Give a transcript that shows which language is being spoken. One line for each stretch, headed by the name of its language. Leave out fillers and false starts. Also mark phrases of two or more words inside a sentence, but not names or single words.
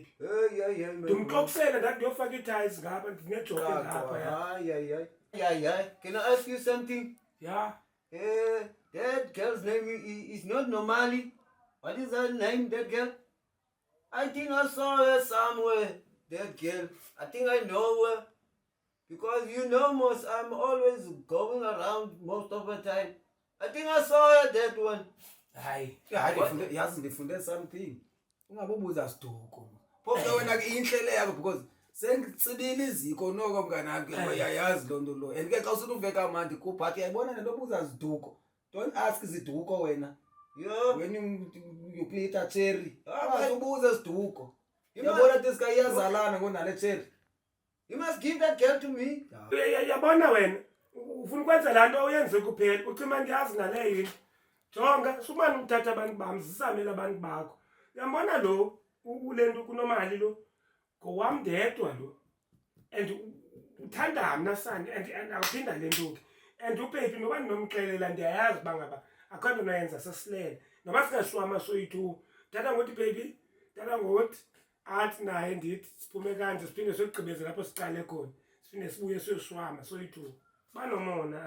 English: Hey.
Xhosa: ndimxokusela ndathi ndiyofaka ii-ties ngapha ndinejoke ngapha
English: Can I ask you something?
Xhosa: ya
English: That girl's name is not Normally. What is her name, that girl? I think I saw her somewhere. That girl. I think I know her. Because you know most, I'm always going around most of the time. I think I saw her, that one.
Xhosa: hayi yazi ndifunde something ungabobuza siduko phofu wena ke inhlele yakho because sengitsibile iziko noko mnganami uyayazi lonto lo and ke xa usuthi uveka manje kubhaki yayibona nento obuza ziduko
English: don't ask
Xhosa: ziduko wena
English: when you play a cherry
Xhosa: ubuza ziduko yabona
English: this guy
Xhosa: iyazalana ngonale cherry
English: You must give that girl to me.
Xhosa: yabona wena ufuna ukwenza laa nto uyenze kuphela ucima ndiyazi naleyo into jonga sumane uthatha abantu bam zisamele abantu bakho uyambona lo ule nto kunomali lo ngowam ndedwa lo and uthanda mna sani and awuphinda le nto ke and ubaby noba ndinomxelela ndiyayazi uba ngaba akho nto nayenza sesilele noba singashwama soyi-2 tata ngothi baby tata ngothi athi naye ndithi siphume kanje siphinde siyogqibeze lapho siqale khona siphinde sibuye siyoshwama soyi-2 banomona